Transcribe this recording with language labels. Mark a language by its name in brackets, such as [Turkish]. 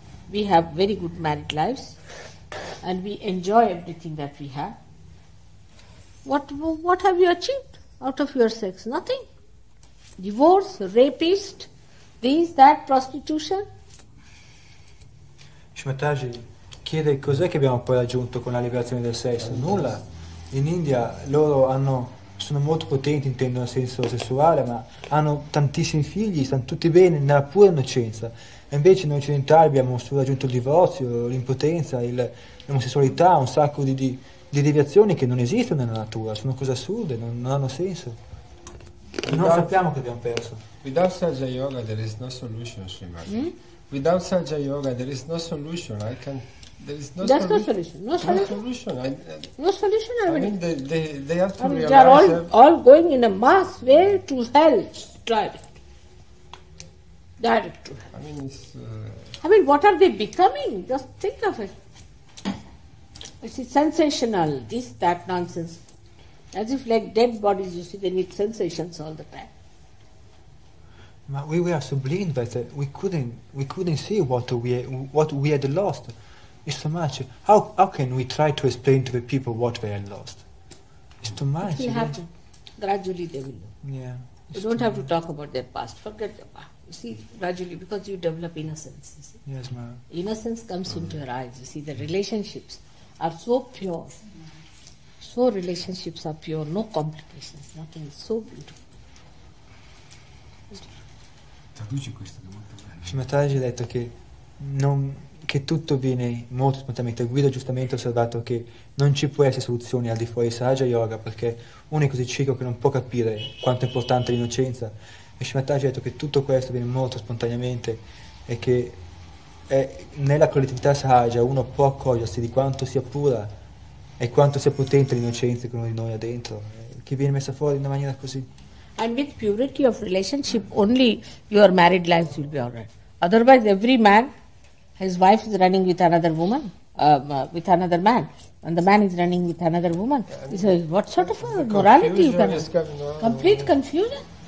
[English] We have very good married lives. And we enjoy everything that we have. What have you achieved out of your sex? Nothing. Divorce, rapist, this, that, prostitution. [Italian] Shmataji chiede cos'è che abbiamo poi raggiunto con la liberazione del sesso. Nulla. In India loro sono molto potenti, intendono nel senso sessuale, ma hanno tantissimi figli, stanno tutti bene nella pura innocenza. E invece noi occidentali abbiamo solo raggiunto il divorzio, l'impotenza, l'omosessualità, un sacco di deviazioni che non esistono nella natura, sono cose assurde, non hanno senso. Non sappiamo che abbiamo perso. [English] Without Sahaja Yoga there is no solution, Srimati. Without Sahaja Yoga there is no solution. There is no solution. No solution. No solution. I mean, they have to realize. They are all going in a mass way to hell. Direct to hell. I mean, what are they becoming? Just think of it. It's sensational, this, that nonsense. As if like dead bodies, you see, they need sensations all the time. But we were so blind that we couldn't see what we had lost. It's too much. How can we try to explain to the people what they had lost? It's too much. It will happen. Gradually they will know. Yeah. You don't have to talk about their past. Forget the past. You see, gradually, because you develop innocence. You see. Yes, ma'am. Innocence comes into your eyes. You see, the relationships are so pure. So relationships are pure, no complications, nothing. It's so beautiful. [Italian] Traduci questo che è molto bello. Srimataji ha detto che tutto viene molto spontaneamente. Guido giustamente ha osservato che non ci può essere soluzioni al di fuori di Sahaja Yoga, perché uno è così cieco che non può capire quanto è importante l'innocenza. E Srimataji ha detto che tutto questo viene molto spontaneamente e che nella collettività Sahaja uno può accorgersi di quanto sia pura e quanto sia potente l'innocenza che uno di noi ha dentro, che viene messa fuori in una maniera così. [English] And with purity of relationship, only your married lives will be alright. Otherwise, every man, his wife is running with another woman, with another man, and the man is running with another woman. What sort of a morality you can have? Complete confusion.